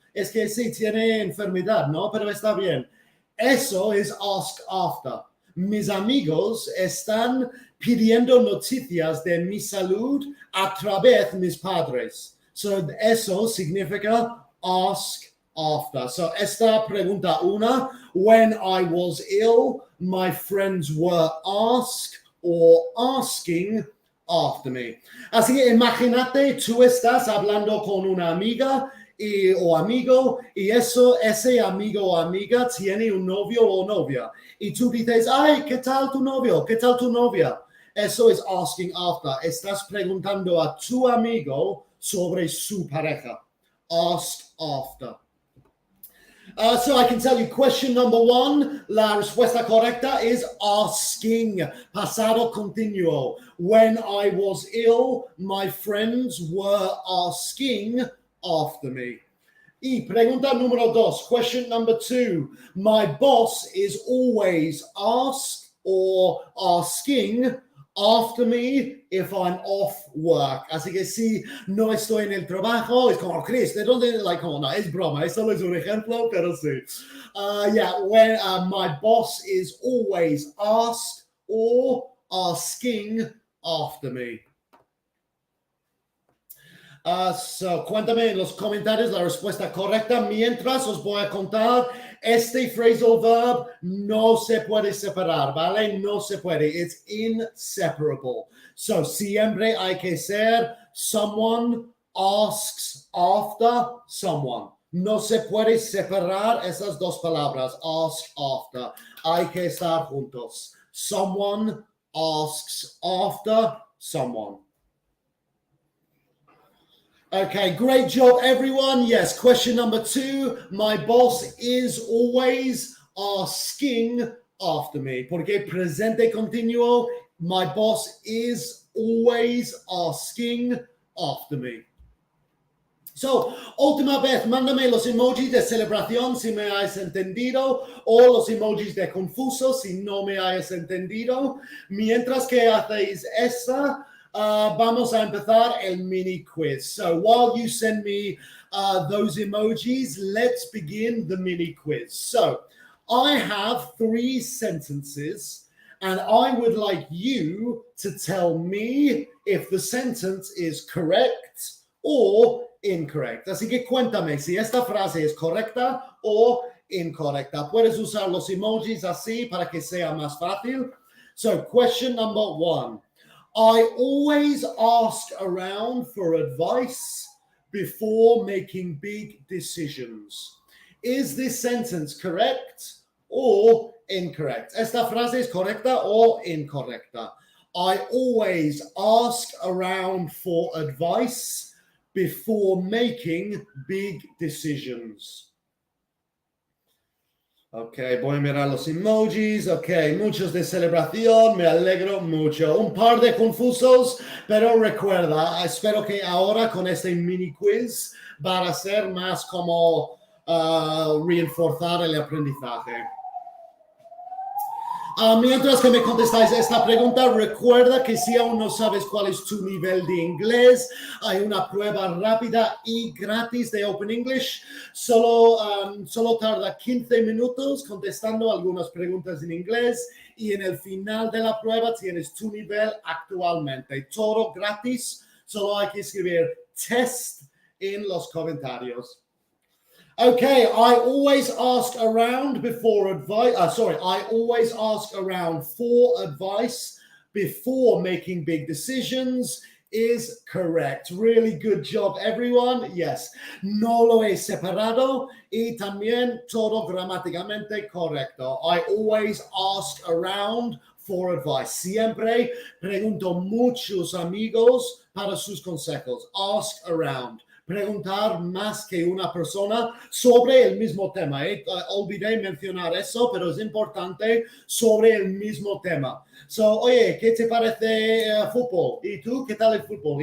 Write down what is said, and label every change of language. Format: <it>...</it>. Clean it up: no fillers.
<es>Es que sí, tiene enfermedad, ¿no? Pero está bien. Eso es ask after. Mis amigos están pidiendo noticias de mi salud a través de mis padres. So, eso significa ask</es> <en>after. So</en> <es>esta pregunta una,</es> <en>when I was ill, my friends were asked or asking after me.</en> <es>Así que imagínate, tú estás hablando con una amiga o amigo, y ese amigo o amiga tiene un novio o novia. Y tú dices, ay, ¿qué tal tu novio? ¿Qué tal tu novia? Eso es asking after. Estás preguntando a tu amigo sobre su pareja.</es> <en>Ask after. So I can tell you question number one,</en> <es>la respuesta correcta</es> <en>is asking,</en> <es>pasado continuo.</es> <en>When I was ill, my friends were asking after me.</en> <es>Y pregunta número dos,</es> <en>question number two, my boss is always asked or asking after me if I'm off work.</en> <es>Así que si no estoy en el trabajo, es como, Chris, ¿de dónde? Like, oh, no, es broma. Eso es un ejemplo, pero sí.</es> <en>When my boss is always asked or asking after me.</en> <es>So cuéntame en los comentarios la respuesta correcta. Mientras os voy a contar, este phrasal verb no se puede separar, ¿vale? No se puede.</es> <en>It's inseparable.</en> <es>So siempre hay que ser</es> <en>someone asks after someone.</en> <es>No se puede separar esas dos palabras, ask after. Hay que estar juntos.</es> <en>Someone asks after someone. Okay, great job, everyone. Yes, question number two. My boss is always asking after me.</en> <es>Porque presente continuo,</es> <en>my boss is always asking after me.</en> <es>So, última vez, mándame los emojis de celebración si me hayas entendido o los emojis de confuso si no me hayas entendido. Mientras que hacéis esa, vamos a empezar el mini quiz.</es> <en>So while you send me those emojis, let's begin the mini quiz. So I have 3 sentences and I would like you to tell me if the sentence is correct or incorrect.</en> <es>Así que cuéntame si esta frase es correcta o incorrecta. Puedes usar los emojis así para que sea más fácil.</es> <en>So question number 1. I always ask around for advice before making big decisions. Is this sentence correct or incorrect?</en> <es>Esta frase es correcta o incorrecta.</es> <en>I always ask around for advice before making big decisions.</en> <es>Ok, voy a mirar los emojis. Ok, muchos de celebración, me alegro mucho. Un par de confusos, pero recuerda, espero que ahora con este mini quiz va a ser más como reforzar el aprendizaje. Mientras que me contestáis esta pregunta, recuerda que si aún no sabes cuál es tu nivel de inglés, hay una prueba rápida y gratis de Open English. Solo tarda 15 minutos contestando algunas preguntas en inglés y en el final de la prueba tienes tu nivel actualmente. Todo gratis, solo hay que escribir test en los comentarios.</es> <en>Okay, I always ask around before advice. I always ask around for advice before making big decisions is correct. Really good job, everyone.</en> <es>Yes, no lo he separado y también todo gramáticamente correcto.</es> <en>I always ask around for advice.</en> <es>Siempre pregunto muchos amigos para sus consejos. Ask around. Preguntar más que una persona sobre el mismo tema. Olvidé mencionar eso, pero es importante sobre el mismo tema. So, oye, ¿qué te parece fútbol? ¿Y tú qué tal el fútbol?</es>